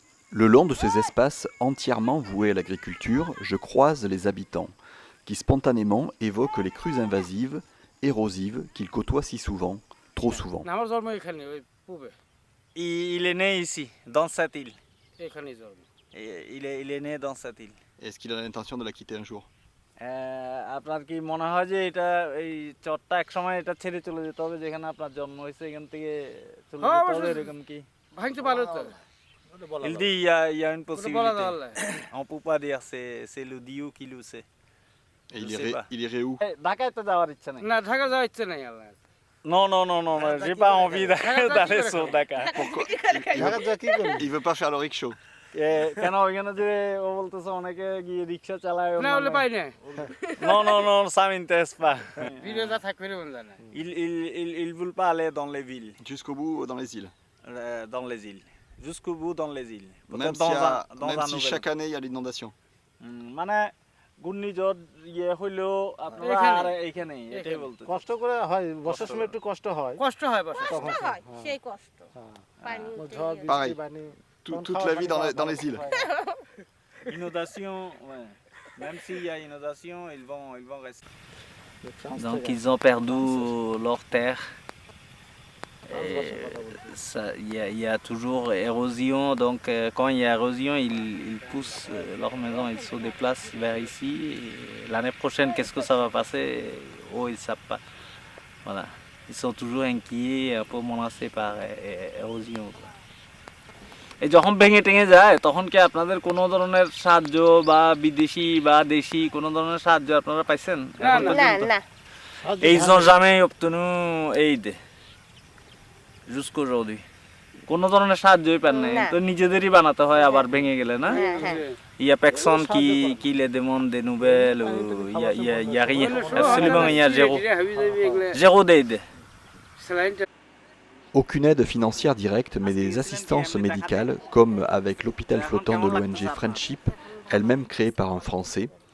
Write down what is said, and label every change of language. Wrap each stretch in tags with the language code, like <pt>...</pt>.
<fr>Le long de ces espaces entièrement voués à l'agriculture, je croise les habitants, qui spontanément évoquent les crues invasives, érosives qu'ils côtoient si souvent, trop souvent. Il est né ici, dans cette île. Il est né dans cette île. Est-ce qu'il a l'intention de la quitter un jour?</fr> <bn>আপনার কি মনে হয় যে এটা এই চরটা এক সময় এটা ছেড়ে চলে যেতে হবে যেখানে আপনার জন্ম হয়েছে এখান থেকে চলে যেতে হবে এরকম কি ভাঙতে পারো তো</bn> <fr>Il dit il y a une possibilité. On peut pas dire c'est le Dieu qui le sait. Et il irait où?</fr> <bn>ঢাকায় তো যাওয়ার ইচ্ছা নেই না ঢাকা যাওয়ার ইচ্ছে নাই আল্লাহ</bn> <fr>Non, j'ai pas envie d'aller sur Dakar. Pourquoi? Il veut pas faire le rickshaw.</fr> <bn>কেন ওখানে যে ও বলতেছে অনেকে গিয়ে রিকশা চালায় না বলে পাই না</bn> <fr>Non, ça m'intéresse pas.</fr> <bn>বিরোধা থাকবে না বললা না</bn> <fr>Ils veulent pas aller dans les villes. Jusqu'au bout dans les îles. Dans les îles. Jusqu'au bout dans les îles. Même si chaque année il y a l'inondation.</fr> <bn>মানে ঘূর্ণিঝড় ইয়ে হইলেও আপনারা আর এইখানে এটাই বলতে কষ্ট করে হয় বর্ষার সময় একটু কষ্ট হয় কষ্ট হয় বর্ষা কষ্ট হয় সেই কষ্ট পানি ঝড়</bn> <fr>Pareil.</fr> <bn>বৃষ্টি পানি</bn> <fr>Toute la vie dans les îles. Inondation, ouais. Même s'il y a inondation, ils vont rester. Donc ils ont perdu leur terre. Il y a toujours érosion, donc quand il y a érosion, ils poussent leur maison, ils se déplacent vers ici. L'année prochaine, qu'est-ce que ça va passer? Oh, ils ne savent pas. Voilà. Ils sont toujours inquiets, un peu menacés par érosion.</fr> <bn>এই যখন ভেঙে টেঙে যায় তখন কি আপনাদের কোনো ধরনের সাহায্য বা বিদেশি বা দেশি কোনো ধরনের সাহায্য আপনারা পাইছেন? না</bn> <fr>Ils ont jamais obtenu aide jusqu'aujourd'hui.</fr> <bn>কোনো ধরনের সাহায্যই পান নাই তো নিজেদেরই বানাতে হয় আবার ভেঙে গেলে না?</bn> <fr>Il y a personne qui les demande des nouvelles, il y a rien, absolument il y a zéro d'aide. Aucune aide financière directe, mais des assistances médicales, comme avec l'hôpital flottant de l'ONG Friendship, elle-même créée par un Français.</fr>